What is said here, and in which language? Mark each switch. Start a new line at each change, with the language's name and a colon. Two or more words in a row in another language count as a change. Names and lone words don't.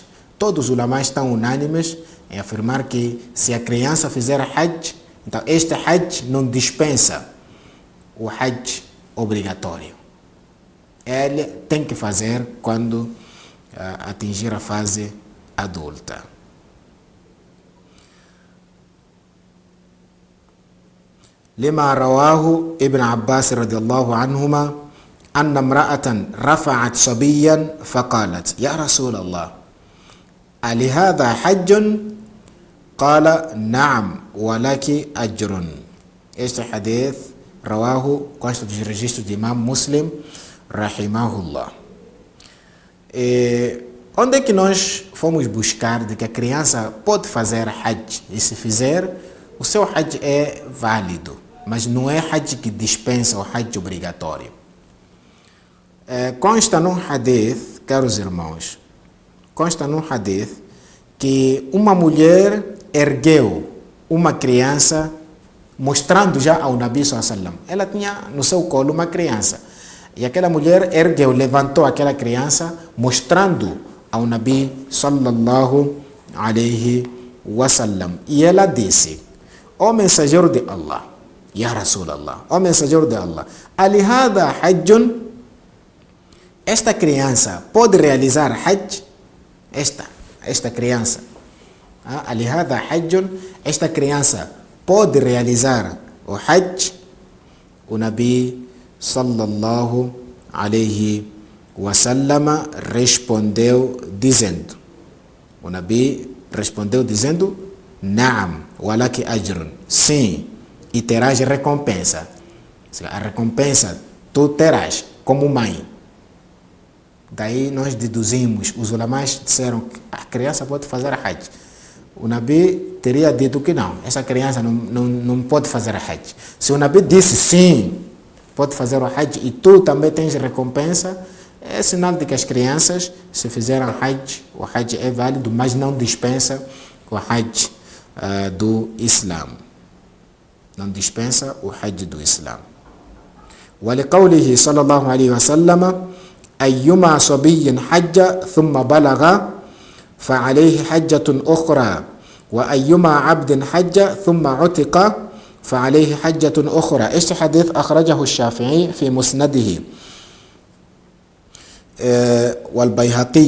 Portuguese: Todos os ulamás estão unânimes em afirmar que se a criança fizer Hajj, então este Hajj não dispensa o Hajj obrigatório. Ele tem que fazer quando atingir a fase adulta.
Arabic: لما رواه ابن عباس رضي الله عنهما أن امرأة رفعت صبيا فقالت: يا رسول الله ألهذا حج؟ قال: نعم ولك أجر.
Portuguese: Este hadith رواه consta dos registros de Imam Muslim rahimahullah. Onde é que nós fomos buscar de que a criança pode fazer Hajj? E se fizer, o seu Hajj é válido, mas não é Hajj que dispensa o Hajj obrigatório. Consta num hadith, caros irmãos, consta num hadith que uma mulher ergueu uma criança mostrando já ao Nabi
Arabic: صلى الله عليه وسلم.
Portuguese: Ela tinha no seu colo uma criança. E aquela mulher ergueu, levantou aquela criança, mostrando ao Nabi
Arabic: صلى الله عليه وسلم.
Portuguese: E ela disse: ó mensageiro de Allah,
Arabic: يا رسول الله,
Portuguese: ó mensageiro de Allah,
Arabic: ألهذا حج?
Portuguese: Esta criança pode realizar Hajj? Esta criança,
Arabic: ألهذا حج?
Portuguese: Esta criança pode realizar o Hajj? O Nabi
Arabic: صلى الله عليه وسلم
Portuguese: respondeu dizendo, o Nabi respondeu dizendo:
Arabic: نعم ولك أجر.
Portuguese: Sim, e terás recompensa. A recompensa tu terás como mãe. Daí nós deduzimos, os ulamás disseram que a criança pode fazer Hajj. O Nabi teria dito que não, essa criança não pode fazer Hajj. Se o Nabi disse sim, pode fazer o Hajj e tu também tens recompensa, é sinal de que as crianças, se fizeram Hajj, o Hajj é válido, mas não dispensa o Hajj do Islã. Não dispensa o Hajj do Islã.
Arabic: ولقوله صلى الله عليه وسلم أيما صبي حج ثم بلغ فعليه حجة أخرى وأيما عبد حج ثم عتق فعليه حجة أخرى.
Portuguese: Este hadith
Arabic: أخرجه الشافعي في مسنده والبيهقي.